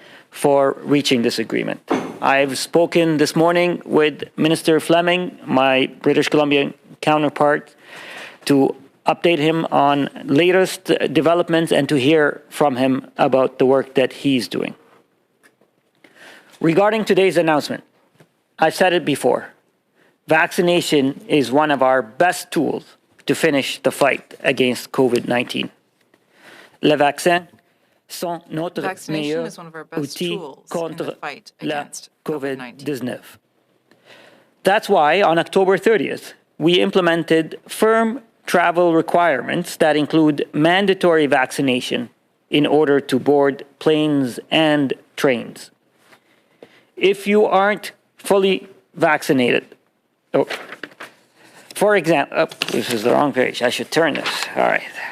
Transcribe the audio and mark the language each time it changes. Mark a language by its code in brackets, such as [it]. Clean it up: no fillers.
[en] for reaching this agreement. I've spoken this morning with Minister Fleming, my British Columbian counterpart, to update him on latest developments and to hear from him about the work that he's doing. Regarding today's announcement, I've said it before, vaccination is one of our best tools to finish the fight against COVID-19. [fr] Le vaccin sont notre meilleur outil contre la COVID-19. [en] That's why on October 30th, we implemented firm travel requirements that include mandatory vaccination in order to board planes and trains. If you aren't fully vaccinated, for example, this is the wrong page, I should turn this, all right.